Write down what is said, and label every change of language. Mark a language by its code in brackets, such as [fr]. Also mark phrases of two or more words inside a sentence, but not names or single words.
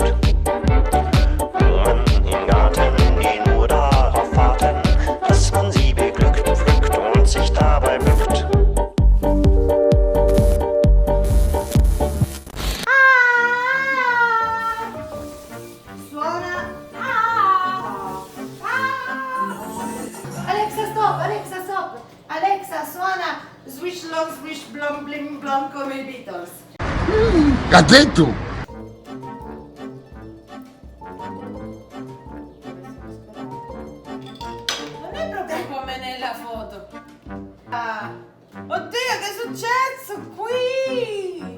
[de] Blumen im Garten, die nur darauf warten, dass man sie beglückt, pflückt und sich dabei bückt. Alexa, [it] suona swish long swish blom blim blom come i Beatles. Che ha detto? Non è proprio come nella foto. Ah, oddio, che è successo qui?